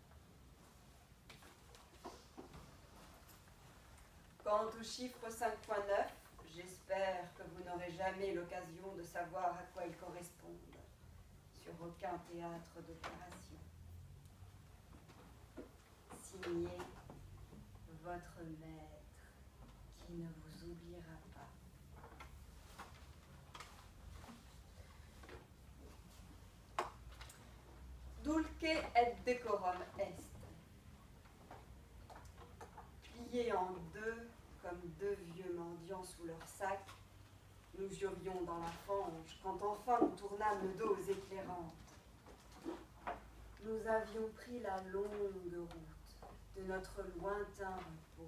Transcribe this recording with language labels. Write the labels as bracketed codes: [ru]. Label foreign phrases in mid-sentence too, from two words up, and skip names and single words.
[fr] Quant au chiffre 5.9, j'espère que vous n'aurez jamais l'occasion de savoir à quoi ils correspondent sur aucun théâtre d'opération. Signé votre maître qui ne vous oubliera pas. Dulce et decorum est. Pliés en deux comme deux vieux mendiants sous leur sac, nous jurions dans la fange quand enfin nous tournâmes le dos aux éclairantes. Nous avions pris la longue route de notre lointain repos.